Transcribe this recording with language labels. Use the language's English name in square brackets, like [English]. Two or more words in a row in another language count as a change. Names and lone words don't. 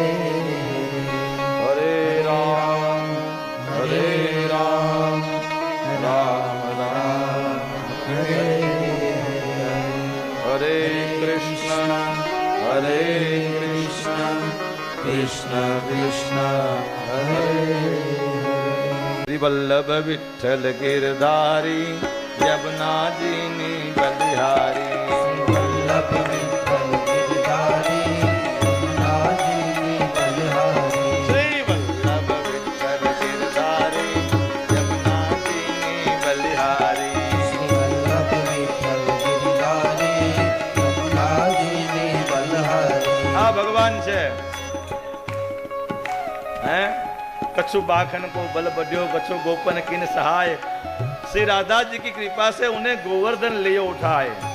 [Sanskrit] હરે રામ રામ રામ હરે હરે કૃષ્ણ કૃષ્ણ કૃષ્ણ હરે [Gujarati] શ્રી વલ્લભ વિઠ્ઠલ ગિરધારી યમુનાજીની બલિહારી. વલ્લભ વિઠ્ઠલ ગિરધારી યમુનાજીની બલિહારી. શ્રી વલ્લભ વિઠ્ઠલ ગિરધારી યમુનાજીની બલિહારી. શ્રી વલ્લભ વિઠ્ઠલ ગિરધારી યમુનાજીની બલિહારી. [Braj] कछु बाखन को बल बढ़ियो कछु गोपन किन सहाय। श्री राधा जी की कृपा से उन्हें गोवर्धन ले उठाए।